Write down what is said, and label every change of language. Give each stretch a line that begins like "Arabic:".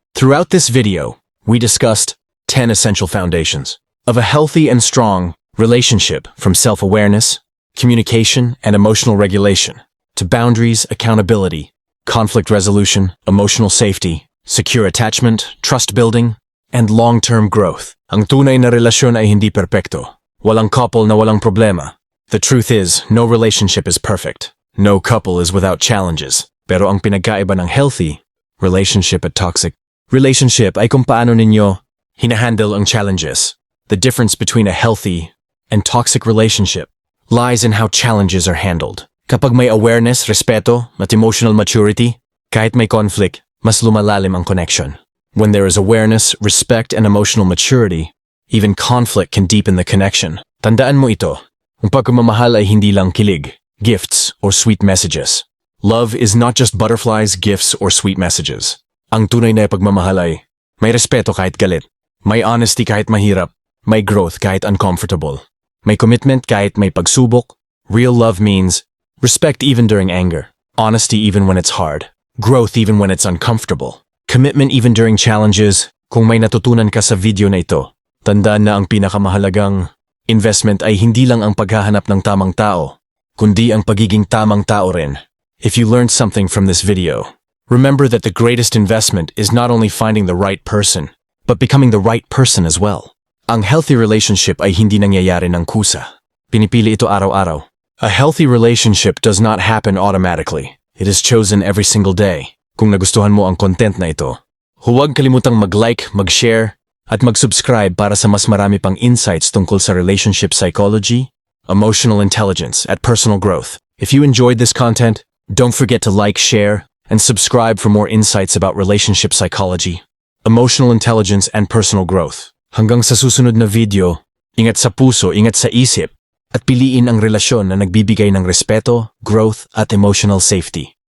English: Throughout this video, we discussed 10 essential foundations of a healthy and strong relationship, from self-awareness, communication, and emotional regulation, to boundaries, accountability, conflict resolution, emotional safety, secure attachment, trust building, and long-term growth.
Filipino: Ang tunay na relasyon ay hindi perpekto. Walang couple na walang problema.
English: The truth is, no relationship is perfect. No couple is without challenges.
Filipino: Pero ang pinagkaiba ng healthy relationship at toxic relationship ay kung paano ninyo hinahandle ang challenges.
English: The difference between a healthy and toxic relationship lies in how challenges are handled.
Filipino: Kapag may awareness, respeto, at emotional maturity, kahit may conflict, mas lumalalim ang connection.
English: When there is awareness, respect, and emotional maturity, even conflict can deepen the connection.
Filipino: Tandaan mo ito, ang pagmamahal ay hindi lang kilig,
English: gifts, or sweet messages. Love is not just butterflies, gifts, or sweet messages.
Filipino: Ang tunay na pagmamahal ay may respeto kahit galit, may honesty kahit mahirap, may growth kahit uncomfortable, may commitment kahit may pagsubok.
English: Real love means respect even during anger, honesty even when it's hard, growth even when it's uncomfortable, commitment even during challenges.
Filipino: Kung may natutunan ka sa video na ito, tandaan na ang pinakamahalagang investment ay hindi lang ang paghahanap ng tamang tao, kundi ang pagiging tamang tao rin.
English: If you learned something from this video, remember that the greatest investment is not only finding the right person, but becoming the right person as well.
Filipino: Ang healthy relationship ay hindi nangyayari ng kusa. Pinipili ito araw-araw.
English: A healthy relationship does not happen automatically. It is chosen every single day.
Filipino: Kung nagustuhan mo ang content na ito, huwag kalimutang mag-like, mag-share, at mag-subscribe para sa mas marami pang insights tungkol sa relationship psychology, emotional intelligence, at personal growth.
English: If you enjoyed this content, don't forget to like, share, and subscribe for more insights about relationship psychology, emotional intelligence, and personal growth.
Filipino: Hanggang sa susunod na video, ingat sa puso, ingat sa isip, at piliin ang relasyon na nagbibigay ng respeto, growth, at emotional safety.